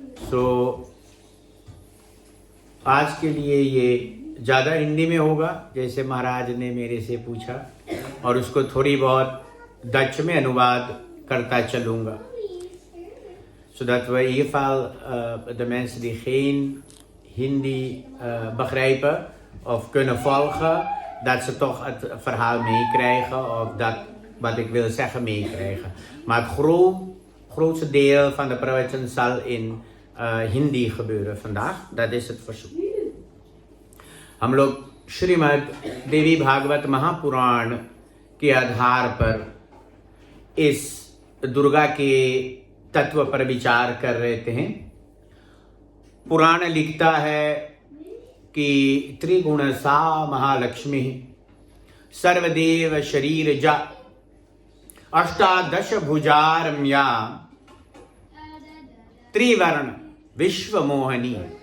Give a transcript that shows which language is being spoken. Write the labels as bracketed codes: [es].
[hi] तो आज के लिए ये ज़्यादा हिंदी में होगा, जैसे महाराज ने मेरे से पूछा, और उसको थोड़ी बहुत डच में अनुवाद करता चलूँगा. [nl] Zodat we in ieder geval de mensen die geen Hindi begrijpen of kunnen volgen, dat ze toch het verhaal meekrijgen of dat wat ik wil zeggen meekrijgen. Maar het grootste deel van de pravachan zal in Hindi gebeuren vandaag. Dat is het verzoek. [hi] हम लोग श्रीमद् देवी भागवत महापुराण के आधार पर इस दुर्गा के तत्व पर विचार कर रहे थे. पुराण लिखता है कि [sa] त्रिगुणसा महालक्ष्मी सर्वदेव शरीरजा अष्टादश भुजारम्या त्रिवर्ण विश्वमोहनी.